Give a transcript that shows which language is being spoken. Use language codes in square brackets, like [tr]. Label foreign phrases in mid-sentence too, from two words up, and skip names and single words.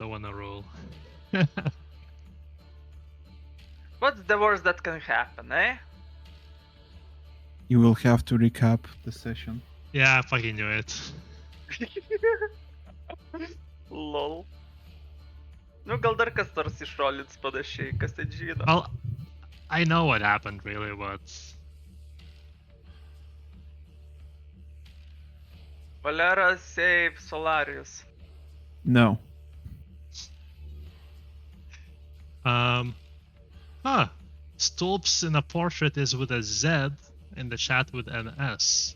[en] don't wanna roll. What's the worst that can happen, eh? You will have to recap the session. Yeah, I fucking knew it. Lol. [lt] Nu, gal dar kas nors išrolins panašiai, kas ten žino. [en] Well, I know what happened really, but Valera save Solarius. No. Stolps in a portrait is with a Z, in the chat with an S.